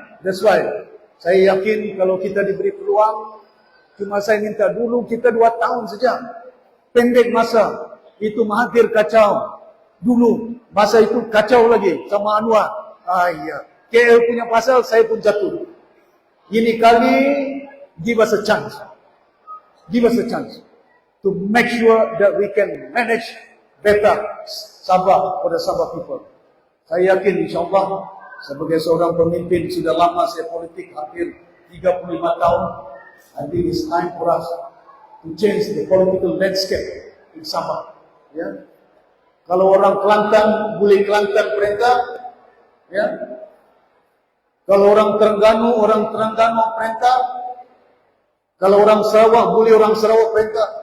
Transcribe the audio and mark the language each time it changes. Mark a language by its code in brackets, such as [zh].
[en] That's why [ms] saya yakin kalau kita diberi peluang, cuma saya minta dulu kita 2 tahun saja. Pendek masa. Itu Mahathir kacau. Dulu masa itu kacau lagi sama Anwar. Iya. KL punya pasal, saya pun jatuh. Ini kali [en] give us a chance. Give us a chance to make sure that we can manage better Sabah pada Sabah people. [ms] Saya yakin insyaAllah sebagai seorang pemimpin sudah lama saya politik hampir 35 tahun. [en] I think it's time for us to change the political landscape in Sabah. [ms] Ya. Kalau orang Kelantan boleh Kelantan perintah, ya. Kalau orang Terengganu perintah. Kalau orang Sarawak boleh orang Sarawak perintah.